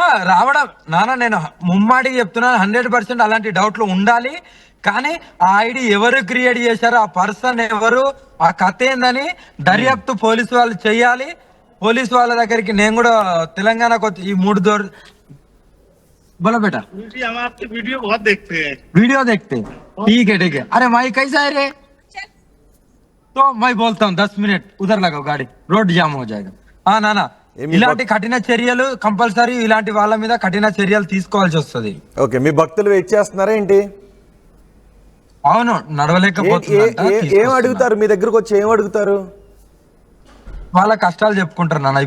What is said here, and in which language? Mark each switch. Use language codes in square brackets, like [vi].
[te] రావడం నాన్న, నేను ముమ్మాడికి చెప్తున్నాను, 100% అలాంటి డౌట్లు ఉండాలి. కానీ ఆ ఐడి ఎవరు క్రియేట్ చేశారు, ఆ పర్సన్ ఎవరు, ఆ కథ ఏందని దర్యాప్తు పోలీసు వాళ్ళు చెయ్యాలి. పోలీసు వాళ్ళ దగ్గరికి నేను కూడా తెలంగాణకు వచ్చి ఈ 3 దోర్ [hi] बोलो बेटा, हम आपके वीडियो बहुत देखते हैं. वीडियो देखते हैं. ठीक है. अरे माई कैसा है रे? तो मैं बोलता हूँ 10 मिनट उधर लगाओ, गाड़ी रोड जाम हो जाएगा. [te] నానా, ఇలాంటి కఠిన చర్యలు కంపల్సరీ, ఇలాంటి వాళ్ళ మీద కఠిన చర్యలు తీసుకోవాల్సి వస్తుంది. ఓకే, మీ భక్తులు వెయిట్ చేస్తున్నారా ఏంటి? అవును, నడవలేకపోతున్నారు. ఏం అడుగుతారు మీ దగ్గరకు వచ్చి? ఏం అడుగుతారు? వాళ్ళ కష్టాలు చెప్పుకుంటారు నాన్న.